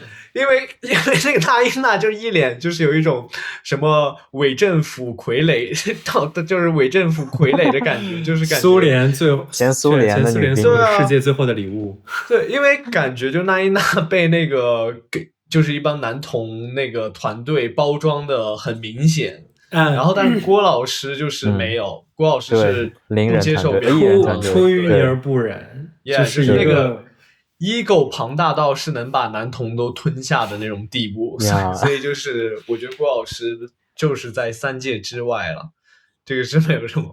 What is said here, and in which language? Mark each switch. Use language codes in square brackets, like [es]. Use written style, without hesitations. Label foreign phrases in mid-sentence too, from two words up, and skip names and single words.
[zh] 因為那個那依娜就一臉就是有一種什麼偽政府傀儡，就是偽政府傀儡的感覺，就是感覺蘇聯前蘇聯的女兵，世界最後的禮物。對，因為感覺就那依娜被那個就是一幫男同那個團隊包裝的很明顯，然後但是郭老師就是沒有，郭老師是不接受別人出淤泥而不染，就是那個。ego 龐大到是能把男同都吞下的那種地步，所以就是我覺得郭老師就是在三界之外了，這個是沒有什麼。